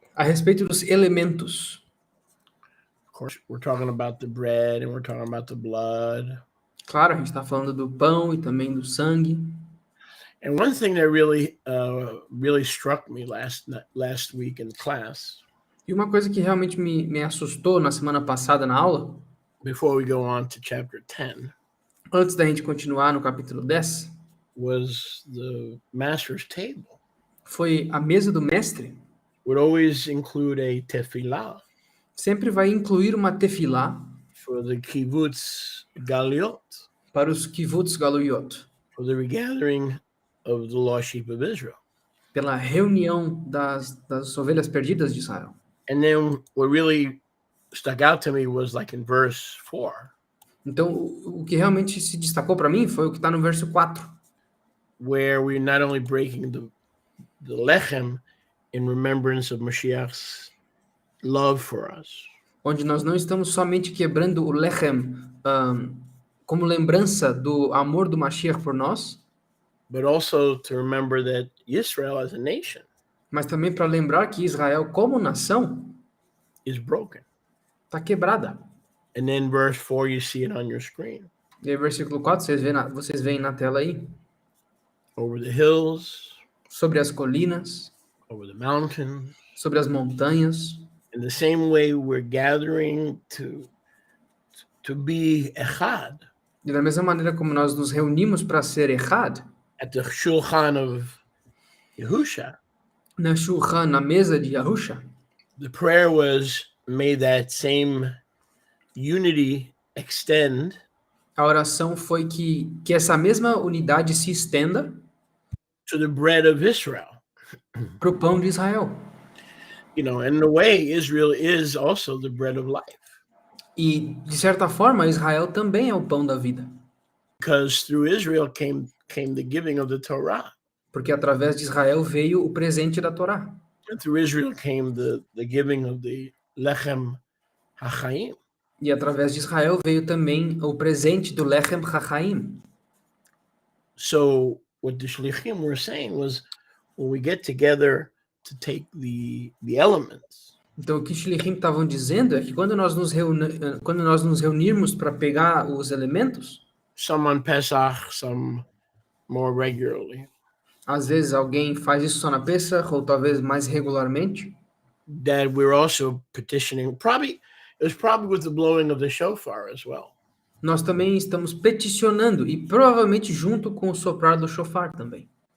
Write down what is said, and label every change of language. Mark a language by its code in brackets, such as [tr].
[pt] a respeito dos elementos. [en] Of course, we're talking about the bread and we're talking about the blood. [pt] Claro, a gente está falando do pão e também do sangue. [en] And one thing that really struck me last week in class, [pt] E uma coisa que realmente me assustou na semana passada na aula, [en] before we go on to chapter 10, [pt] antes da gente continuar no capítulo 10, [en] was the master's table. [pt] foi a mesa do mestre. [en] Would always include a tefillah [pt] Sempre vai incluir uma tefilá [en] for the kibbutz galiot, [pt] para os kibbutz galuyot, [en] for the regathering of the lost sheep of Israel. [pt] pela reunião das ovelhas perdidas de Israel. [en] And then what really stuck out to me was like in verse 4, [pt] Então, o que realmente se destacou para mim foi o que está no verso 4, [en] where we're not only breaking the lechem in remembrance of Mashiach's love for us, [pt] onde nós não estamos somente quebrando o lechem como lembrança do amor do Mashiach por nós, [en] but also to remember that Israel as a nation [pt] mas também para lembrar que Israel como nação [en] is broken. [pt] está quebrada. [en] And then verse 4, you see it on your screen. [pt] E aí, versículo 4, vocês veem na tela aí, [en] Over the hills, [pt] sobre as colinas, [en] over the mountains, [pt] sobre as montanhas. [en] in the same way we're gathering to be echad [pt] E da mesma maneira como nós nos reunimos para ser Echad, [en] at the shulchan of Yehusha, [pt] na Shulchan, na mesa de Yahusha, [en] the prayer was, may that same unity extend [pt] a oração foi que essa mesma unidade se estenda [en] to the bread of Israel. [pt] para o pão de Israel. [en] And in a way, Israel is also the bread of life, [pt] E, de certa forma, Israel também é o pão da vida. [en] because through Israel came the giving of the Torah, [pt] Porque através de Israel veio o presente da Torá. [en] and through Israel came the giving of the lechem hachaim. [pt] E através de Israel veio também o presente do Lechem Chachaim. [en] So what the shlichim were saying was, when we get together to take the elements, [pt] Então, o que os Shlichim estavam dizendo é que quando nós nos reunirmos para pegar os elementos, [en] some on Pesach, some more regularly, [pt] Às vezes alguém faz isso só na Pesach, ou talvez mais regularmente. [en] that we're also petitioning. It was probably with the blowing of the shofar as well. [pt] Nós também estamos peticionando, e provavelmente junto com o soprar do shofar também.